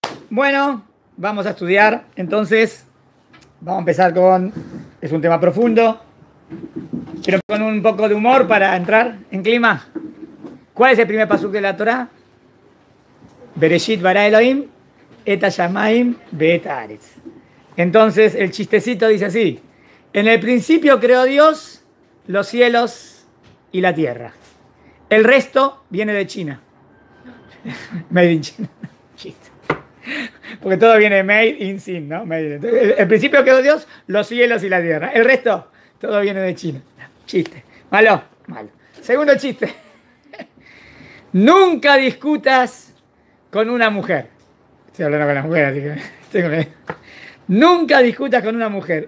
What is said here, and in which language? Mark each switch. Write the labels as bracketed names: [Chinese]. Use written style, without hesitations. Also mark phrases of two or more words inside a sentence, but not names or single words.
[Spanish] Bueno, vamos a estudiar. Entonces, vamos a empezar con... Es un tema profundo. Quiero con un poco de humor para entrar en clima. ¿Cuál es el primer pasuk de la Torah? [Hebrew] בראשית ברא אלוהים את השמים ואת הארץ. [Spanish] Entonces, el chistecito dice así. En el principio creó Dios los cielos y la tierra. El resto viene de China. [English] Made in China. [Spanish] Chiste. Porque todo viene [English] made in sin, [Spanish] ¿no? El principio creó Dios los cielos y la tierra. El resto, todo viene de China. Chiste. Malo, malo. Segundo chiste. Nunca discutas con una mujer. Estoy hablando con la mujer, así que... Nunca discutas con una mujer.